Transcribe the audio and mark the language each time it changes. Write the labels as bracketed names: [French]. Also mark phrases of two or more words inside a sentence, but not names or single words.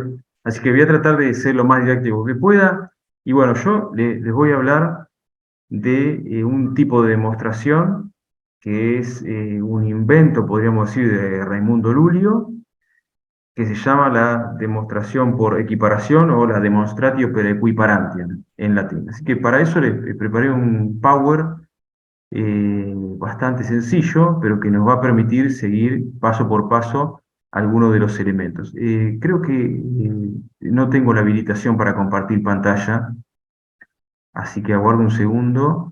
[Spanish] Así que voy a tratar de ser lo más didáctico que pueda. Y bueno, les voy a hablar de un tipo de demostración que es un invento, podríamos decir, de Raimundo Lulio, que se llama la demostración por equiparación o la [Latin] demonstratio per equiparantiam [Spanish] en latín. Así que para eso les preparé un Power bastante sencillo, pero que nos va a permitir seguir paso por paso algunos de los elementos. Creo que no tengo la habilitación para compartir pantalla, así que aguardo un segundo.